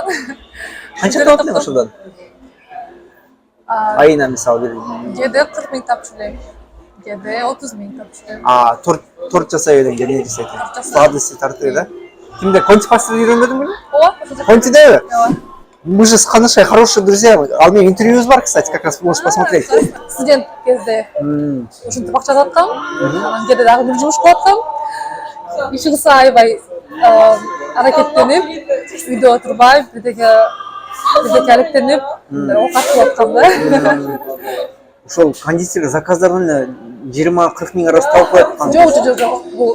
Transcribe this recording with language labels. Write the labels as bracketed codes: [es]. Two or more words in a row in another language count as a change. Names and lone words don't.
[ky] Канча таап атасың ошондон? Айына мисалы бир. Кээде 40 миң тапчу элем. Кээде 30 миң тапчу элем. Торт жасай берем, эмне жасайсың? Сладости тартып да? Кимде конти паста үйрөнбөдүңбү? Ооба. Контидеби? Ооба. [ru] Мы же с Ханышей хорошие друзья. [ky] Ал менен интервьюбуз бар, [ru] кстати, как раз можешь посмотреть. [ky] Студент кезде ушинтип акча алып аткам. Анан кээде дагы бир жумуш кылып аткам. Иши кылса аябай аракеттенип, үйдө отурбай, бирдеке алектенип, оокат кылып аткам да. Ошол кондитер заказдардан эле 20-40 миң арасы тауып коет.